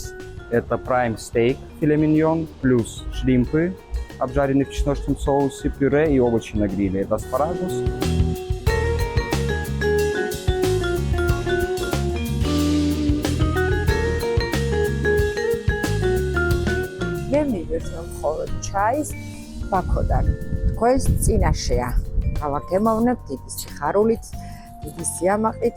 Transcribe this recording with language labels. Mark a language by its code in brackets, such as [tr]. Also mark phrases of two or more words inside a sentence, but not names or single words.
[ru] Это [en] prime steak, [ru] филе миньон, плюс шримпы, обжаренные в чесночном соусе, пюре и овощи на гриле. Это аспарагус. [ka] მე მივიღეთ მხოლოდ ჩაის ბაქოდან. თქვენს წინაშეა. გავაგემოვნებ დიდი სიხარულით, დიდი სიამაყით.